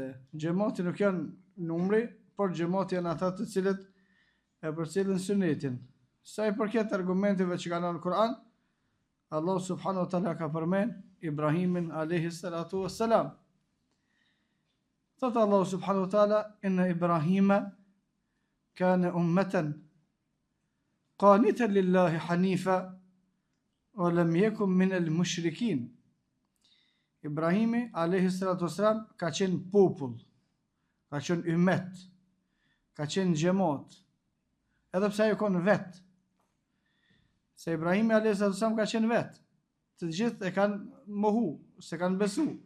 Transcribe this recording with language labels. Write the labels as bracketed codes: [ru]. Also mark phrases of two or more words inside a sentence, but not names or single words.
[sq] Xhamati nuk janë numri, por xhamati janë ata të cilët e përcjellin sunetin. Sa i përket argumenteve që kanë në Kur'an, Allah [ar] سبحانه وتعالى [sq] ka përmend Ibrahimin [ar] عليه الصلاة والسلام. Thot الله سبحانه وتعالى إن إبراهيم كان أمة قانتا لله حنيفا ولم يكن من المشركين." [sq] Ibrahimi [ar] عليه الصلاة والسلام [sq] ka qenë popull, ka qenë ummet, ka qenë xhamat, edhe pse ajo kon vet. Se Ibrahimi [ar] عليه الصلاة والسلام [sq] ka qenë vet, të gjithë e kanë mohu, se kanë besu.